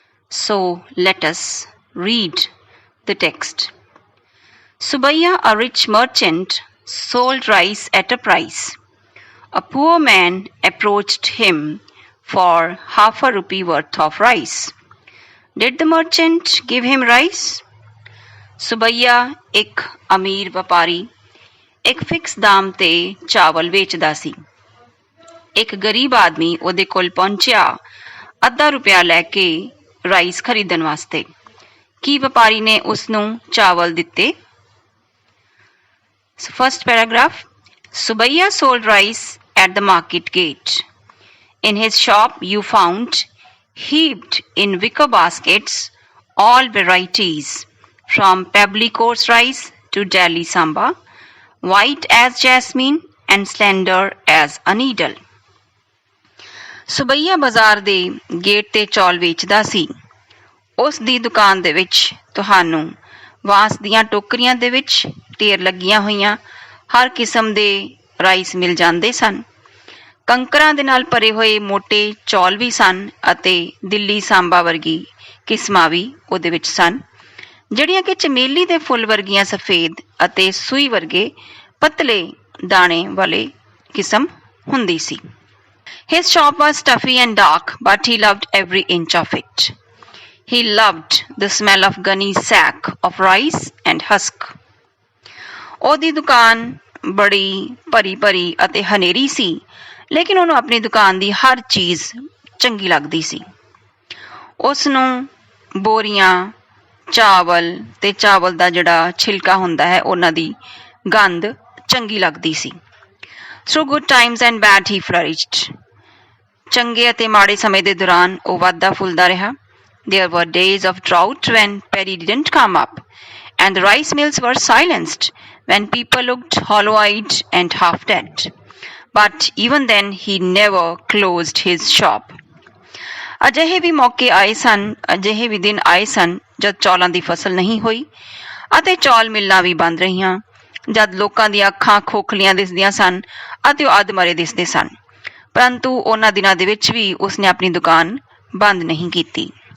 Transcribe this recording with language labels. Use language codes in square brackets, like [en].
[en] So let us read the text. Subaiya, a rich merchant, sold rice at a price. A poor man approached him for half a rupee worth of rice. Did the merchant give him rice? [pa] ਸੁਬਈਆ ਇੱਕ ਅਮੀਰ ਵਪਾਰੀ ਇੱਕ fix ਦਾਮ ਤੇ ਚਾਵਲ ਵੇਚਦਾ ਸੀ। ਇੱਕ ਗਰੀਬ ਆਦਮੀ ਉਹਦੇ ਕੋਲ ਪਹੁੰਚਿਆ ਅੱਧਾ ਰੁਪਇਆ ਲੈ ਕੇ ਰਾਈਸ ਖਰੀਦਣ ਵਾਸਤੇ। ਕੀ ਵਪਾਰੀ ਨੇ ਉਸ ਨੂੰ ਚਾਵਲ ਦਿੱਤੇ? [en] First paragraph Subaiya sold rice at the market gate. In his shop you found heaped in wicker baskets all varieties from pebbly coarse rice to Delhi samba, white as jasmine and slender as a needle. [pa] ਸੁਬਈਆ ਬਾਜ਼ਾਰ ਦੇ gate ਤੇ ਚੌਲ ਵੇਚਦਾ ਸੀ। ਉਸ ਦੀ ਦੁਕਾਨ ਦੇ ਵਿੱਚ ਤੁਹਾਨੂੰ ਵਾਂਸ ਦੀਆਂ ਟੋਕਰੀਆਂ ਦੇ ਵਿੱਚ ਢੇਰ ਲੱਗੀਆਂ ਹੋਈਆਂ ਹਰ ਕਿਸਮ ਦੇ ਰਾਈਸ ਮਿਲ ਜਾਂਦੇ ਸਨ। ਕੰਕਰਾਂ ਦੇ ਨਾਲ ਭਰੇ ਹੋਏ ਮੋਟੇ ਚੌਲ ਵੀ ਸਨ ਅਤੇ ਦਿੱਲੀ ਸਾਂਬਾ ਵਰਗੀ ਕਿਸਮਾਂ ਵੀ ਉਹਦੇ ਵਿੱਚ ਸਨ, ਜਿਹੜੀਆਂ ਕਿ ਚਮੇਲੀ ਦੇ ਫੁੱਲ ਵਰਗੀਆਂ ਸਫੇਦ ਅਤੇ ਸੂਈ ਵਰਗੇ ਪਤਲੇ ਦਾਣੇ ਵਾਲੇ ਕਿਸਮ ਹੁੰਦੀ ਸੀ। [en] His shop was stuffy and dark, but he loved every inch of it. He loved the smell of gunny sack of rice and husk. [pa] ਉਹਦੀ ਦੁਕਾਨ ਬੜੀ ਭਰੀ ਅਤੇ ਹਨੇਰੀ ਸੀ, ਲੇਕਿਨ ਉਹਨੂੰ ਆਪਣੀ ਦੁਕਾਨ ਦੀ ਹਰ ਚੀਜ਼ ਚੰਗੀ ਲੱਗਦੀ ਸੀ। ਉਸ ਨੂੰ ਬੋਰੀਆਂ, ਚਾਵਲ ਤੇ ਚਾਵਲ ਦਾ ਜਿਹੜਾ ਛਿਲਕਾ ਹੁੰਦਾ ਹੈ ਉਹਨਾਂ ਦੀ ਗੰਧ ਚੰਗੀ ਲੱਗਦੀ ਸੀ। [en] Through good times and bad he flourished. [pa] ਚੰਗੇ ਅਤੇ ਮਾੜੇ ਸਮੇਂ ਦੇ ਦੌਰਾਨ ਉਹ ਵੱਧਦਾ ਫੁੱਲਦਾ ਰਿਹਾ। [en] There were days of drought when paddy didn't come up, and the rice mills were silenced, when people looked hollow-eyed and half-dead. But even then he never closed his shop. [pa] ਅਜਿਹੇ ਵੀ ਮੌਕੇ ਆਏ ਸਨ, ਅਜਿਹੇ ਵੀ ਦਿਨ ਆਏ ਸਨ ਜਦ ਚੌਲਾਂ ਦੀ ਫਸਲ ਨਹੀਂ ਹੋਈ ਅਤੇ ਚੌਲ ਮਿੱਲਾਂ ਵੀ ਬੰਦ ਰਹੀਆਂ, ਜਦ ਲੋਕਾਂ ਦੀਆਂ ਅੱਖਾਂ ਖੋਖਲੀਆਂ ਦਿਸਦੀਆਂ ਸਨ ਅਤੇ ਉਹ ਅੱਧ-ਮਰੇ ਦਿਸਦੇ ਸਨ, ਪਰੰਤੂ ਉਹਨਾਂ ਦਿਨਾਂ ਦੇ ਵਿੱਚ ਵੀ ਉਸਨੇ ਆਪਣੀ ਦੁਕਾਨ ਬੰਦ ਨਹੀਂ ਕੀਤੀ।